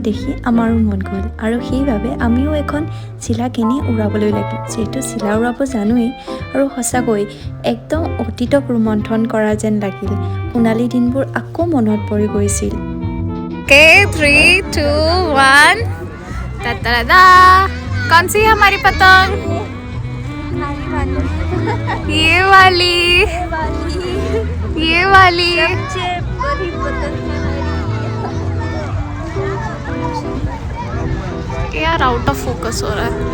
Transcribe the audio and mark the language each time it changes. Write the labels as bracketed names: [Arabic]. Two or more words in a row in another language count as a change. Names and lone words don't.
[Assamese] দেখি আমাৰো মন গ'ল আৰু সেইবাবে আমিও এখন চিলা কিনি উৰুৱাবলৈ লাগিল। যিহেতু চিলা উৰুৱাব জানোৱেই আৰু সঁচাকৈ একদম অতীতক ৰোমন্থন কৰা যেন লাগিল। সোণালী দিনবোৰ আকৌ মনত পৰি গৈছিল। [English] Okay, 3, 2, 1. [Hindi] Ta-da-da! कौन सी है हमारी पतंग? ये वाली। ये वाली। यार [English] out of focus [Hindi] हो रहा है।